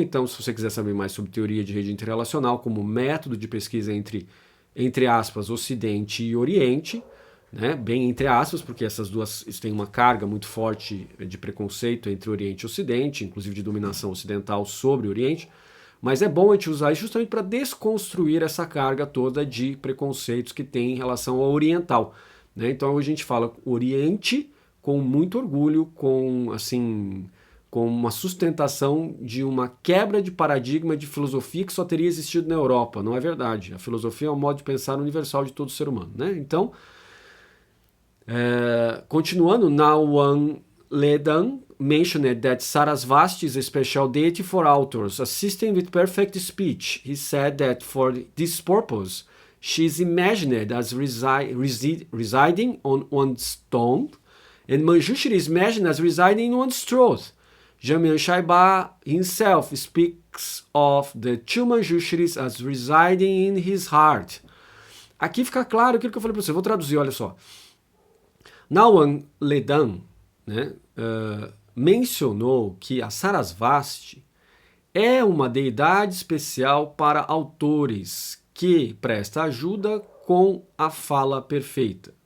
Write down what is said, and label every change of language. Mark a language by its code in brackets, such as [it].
[pt] Então, se você quiser saber mais sobre teoria de rede interrelacional como método de pesquisa entre aspas, Ocidente e Oriente, né, bem entre aspas, porque essas duas têm uma carga muito forte de preconceito entre Oriente e Ocidente, inclusive de dominação ocidental sobre o Oriente, mas é bom a gente usar isso justamente para desconstruir essa carga toda de preconceitos que tem em relação ao oriental, né? Então hoje a gente fala Oriente com muito orgulho, com uma sustentação de uma quebra de paradigma de filosofia que só teria existido na Europa. Não é verdade. A filosofia é um modo de pensar universal de todo ser humano, né? Então, continuando, [en] Nawan Ledan mentioned that Sarasvati is a special deity for authors, assisting with perfect speech. He said that for this purpose, she is imagined as residing on one's tongue, and Manjushri is imagined as residing in one's throat. Jamyang Shaiba himself speaks of the two Manjushris as residing in his heart. [pt] aqui fica claro aquilo que eu falei para você. Eu vou traduzir, olha só. Nawan Ledan, né, mencionou que a Sarasvati é uma deidade especial para autores que presta ajuda com a fala perfeita.